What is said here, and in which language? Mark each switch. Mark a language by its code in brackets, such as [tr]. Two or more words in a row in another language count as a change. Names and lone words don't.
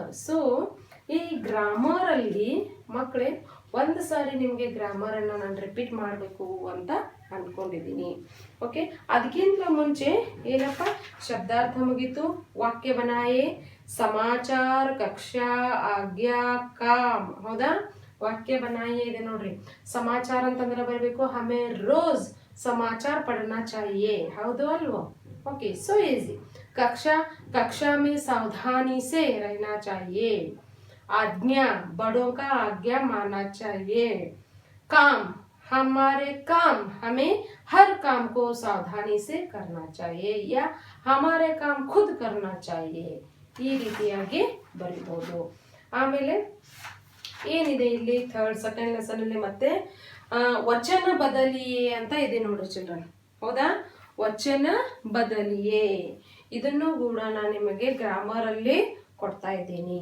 [kn] ಸೊ ಈ ಗ್ರಾಮರ್ ಅಲ್ಲಿ ಮಕ್ಕಳೇ ಒಂದು ಸಾರಿ ನಿಮಗೆ ಗ್ರಾಮರ್ ಅನ್ನ ನಾನು ರಿಪೀಟ್ ಮಾಡಬೇಕು ಅಂತ ಅನ್ಕೊಂಡಿದ್ದೀನಿ. ಓಕೆ, ಅದಕ್ಕಿಂತ ಮುಂಚೆ ಏನಪ್ಪ, ಶಬ್ದಾರ್ಥ ಮುಗೀತು, [hi] वाक्य बनाए, [kn] ಸಮಾಚಾರ, ಕಕ್ಷಾ, ಆಜ್ಞಾ, ಕಾಮ್. ಹೌದಾ? [hi] वाक्य बनाए [kn] ಇದೆ ನೋಡ್ರಿ. ಸಮಾಚಾರ ಅಂತಂದ್ರೆ ಬರಬೇಕು, [hi] हमें रोज़ समाचार पढ़ना चाहिए. [kn] ಹೌದು ಅಲ್ವೋ? [en] Okay, so easy. [hi] कक्षा में सावधानी से रहना चाहिए. आज्ञा, बड़ों का आज्ञा मानना चाहिए. काम, हमारे काम, हमें हर काम को सावधानी से करना चाहिए या हमारे काम खुद करना चाहिए. [kn] ಈ ರೀತಿಯಾಗಿ ಬರಿಬಹುದು. ಆಮೇಲೆ ಏನಿದೆ ಇಲ್ಲಿ [en] second lesson [kn] ಅಲ್ಲಿ ಮತ್ತೆ [hi] वचन बदलिए [kn] ಅಂತ ಇದೆ ನೋಡ್ರಿ ಚಿಲ್ಡ್ರನ್. ಹೌದಾ? [hi] वचन बदलिए [kn] ಇದನ್ನು ಕೂಡ ನಾನು ನಿಮಗೆ ಗ್ರಾಮರ್ ಅಲ್ಲಿ ಕೊಡ್ತಾ ಇದ್ದೀನಿ.